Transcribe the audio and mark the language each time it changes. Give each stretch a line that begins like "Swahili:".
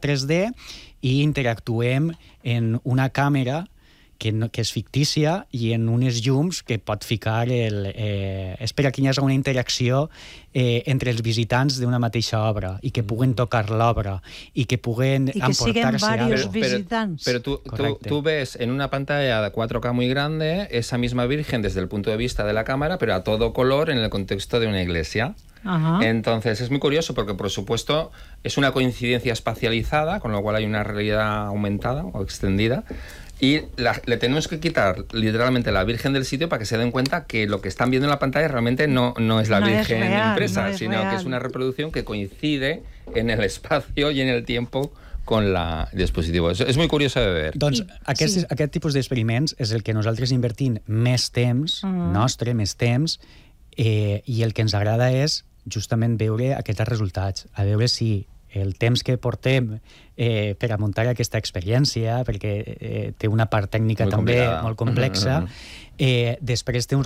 Catalan: 3D, i interactuem en una càmera que és fictícia i en unes llums que pot ficar espera que hi hagi una interacció entre els visitants d'una mateixa obra i que puguen tocar l'obra i que puguen emportar-se i que siguen varios visitants. Però tu ves en una
Spanish: pantalla de 4K muy grande esa misma virgen desde el punto de vista de la cámara, pero a todo color en el contexto de una iglesia. Entonces es muy curioso porque, por supuesto, es una coincidencia espacializada, con lo cual hay una realidad aumentada o extendida. Y le tenemos que quitar literalmente la virgen del sitio para que se den cuenta que lo que están viendo en la pantalla realmente no es la virgen impresa, sino que es una reproducción que coincide en el espacio y en el tiempo con el dispositivo.
Catalan: És molt curiós de veure. Doncs aquest tipus d'experiments és el que nosaltres invertim més temps, nostre, més temps, i el que ens agrada és justament veure aquests resultats, a veure si el temps que portem per a muntar aquesta experiència, perquè té una part tècnica molt també complicada, molt complexa, després té uns